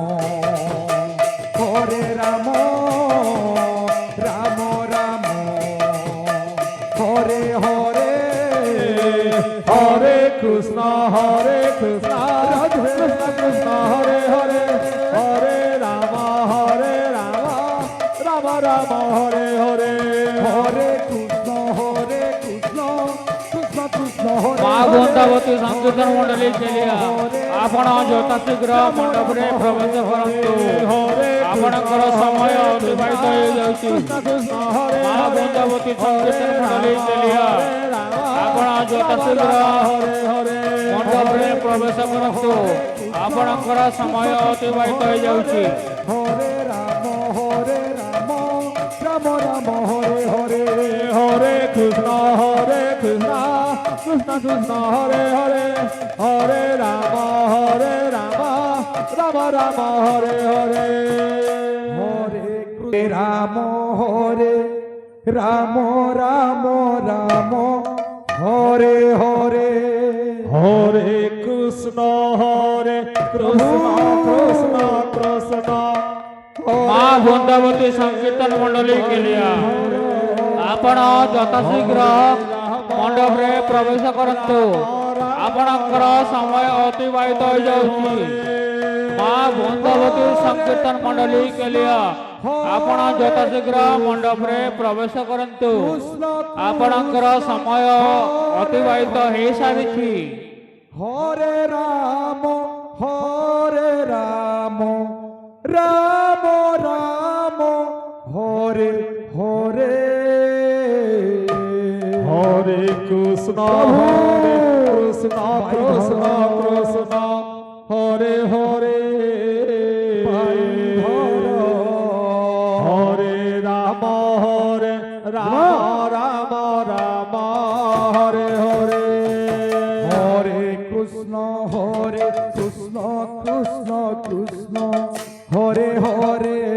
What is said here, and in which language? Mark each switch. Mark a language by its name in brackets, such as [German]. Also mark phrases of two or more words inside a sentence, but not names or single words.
[Sanskrit] राम हरे हरे हरे कृष्ण राधे कृष्ण हरे हरे हरे राम राम हरे हरे हरे कृष्ण कृष्ण कृष्ण हरे [Odia] मां बृंदावती संकीर्तन मंडली चलिया ଆପଣ ଯଥାଶୀଘ୍ର ମଣ୍ଡପରେ ପ୍ରବେଶ କରନ୍ତୁ। [Sanskrit] ହରେ [Odia] ଆପଣଙ୍କର ସମୟ ଅତିବାହିତ ହେଇଯାଉଛି। ମା ବୃନ୍ଦାବତୀ ସଂକୀର୍ତ୍ତନ ମଣ୍ଡଳୀ କେଲିଆ ଆପଣ ଯଥାଶୀଘ୍ର ମଣ୍ଡପରେ ପ୍ରବେଶ କରନ୍ତୁ। ଆପଣଙ୍କର ସମୟ ଅତିବାହିତ ହେଇଯାଉଛି। [Sanskrit] ହରେ ରାମ ରାମ ରାମ ହରେ ହରେ ହରେ କୃଷ୍ଣ କୃଷ୍ଣ କୃଷ୍ଣ ହରେ ହରେ ହରେ ରାମ ରାମ ରାମ ହରେ হরে রাম হরে রাম রাম রাম হরে হরে হরে কৃষ্ণ কৃষ্ণ কৃষ্ণ [Odia] মা বৃন্দাবতী সংকীর্তন মণ্ডলী কেলিয়া ଆପଣ ଯଥାଶୀଘ୍ର ମଣ୍ଡପରେ ପ୍ରବେଶ କରନ୍ତୁ। ଆପଣଙ୍କର ସମୟ ଅତିବାହିତ ହୋଇଯାଉଛି। ମା ବୃନ୍ଦାବତୀ ସଂକୀର୍ତ୍ତନ ମଣ୍ଡଳୀ କେଲିଆ ଆପଣ ଯଥାଶୀଘ୍ର ମଣ୍ଡପରେ ପ୍ରବେଶ କରନ୍ତୁ। ଆପଣଙ୍କର ସମୟ ଅତିବାହିତ ହେଇସାରିଛି। [Sanskrit] হরে রাম রাম রাম হরে হরে হরে কৃষ্ণ কৃষ্ণ কৃষ্ণ হরে হরে হরে রাম রাম রাম হরে হরে হরে কৃষ্ণ কৃষ্ণ কৃষ্ণ হরে হরে